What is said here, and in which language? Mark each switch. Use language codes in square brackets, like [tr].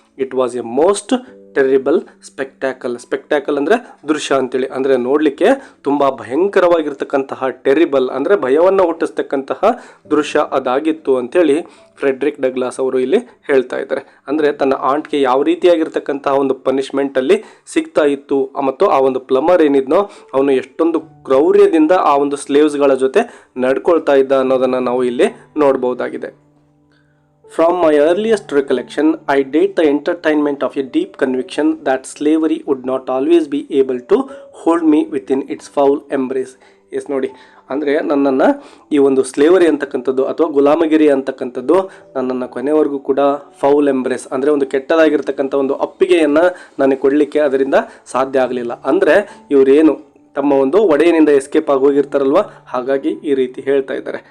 [en] it was a most terrible spectacle [kn] ಅಂದರೆ ದೃಶ್ಯ ಅಂತೇಳಿ, ಅಂದರೆ ನೋಡಲಿಕ್ಕೆ ತುಂಬ ಭಯಂಕರವಾಗಿರ್ತಕ್ಕಂತಹ ಟೆರಿಬಲ್ ಅಂದರೆ ಭಯವನ್ನು ಹುಟ್ಟಿಸ್ತಕ್ಕಂತಹ ದೃಶ್ಯ ಅದಾಗಿತ್ತು ಅಂಥೇಳಿ ಫ್ರೆಡ್ರಿಕ್ ಡಗ್ಲಾಸ್ ಅವರು ಇಲ್ಲಿ ಹೇಳ್ತಾ ಇದ್ದಾರೆ. ಅಂದರೆ ತನ್ನ ಆಂಟ್ಗೆ ಯಾವ ರೀತಿಯಾಗಿರ್ತಕ್ಕಂತಹ ಒಂದು ಪನಿಷ್ಮೆಂಟಲ್ಲಿ ಸಿಗ್ತಾ ಇತ್ತು ಮತ್ತು ಆ ಒಂದು ಪ್ಲಮರ್ ಏನಿದ್ನೋ ಅವನು ಎಷ್ಟೊಂದು ಕ್ರೌರ್ಯದಿಂದ ಆ ಒಂದು ಸ್ಲೇವ್ಸ್ಗಳ ಜೊತೆ ನಡ್ಕೊಳ್ತಾ ಇದ್ದ ಅನ್ನೋದನ್ನು ನಾವು ಇಲ್ಲಿ ನೋಡ್ಬೋದಾಗಿದೆ. [en] From my earliest recollection, I date the entertainment of a deep conviction that slavery would not always be able to hold me within its foul embrace. [kn] S, ನೋಡಿ ಅಂದರೆ ನನ್ನನ್ನು ಈ ಒಂದು ಸ್ಲೇವರಿ ಅಂತಕ್ಕಂಥದ್ದು ಅಥವಾ ಗುಲಾಮಗಿರಿ ಅಂತಕ್ಕಂಥದ್ದು ನನ್ನನ್ನು ಕೊನೆವರೆಗೂ ಕೂಡ ಫೌಲ್ ಎಂಬ್ರೆಸ್ ಅಂದರೆ ಒಂದು ಕೆಟ್ಟದಾಗಿರ್ತಕ್ಕಂಥ ಒಂದು ಅಪ್ಪಿಗೆಯನ್ನು ನನಗೆ ಕೊಡಲಿಕ್ಕೆ ಅದರಿಂದ ಸಾಧ್ಯ ಆಗಲಿಲ್ಲ. ಅಂದರೆ ಇವರೇನು ತಮ್ಮ ಒಂದು ಒಡೆಯನಿಂದ ಎಸ್ಕೇಪ್ ಆಗಿ ಹೋಗಿರ್ತಾರಲ್ವ, ಹಾಗಾಗಿ ಈ ರೀತಿ ಹೇಳ್ತಾ ಇದ್ದಾರೆ.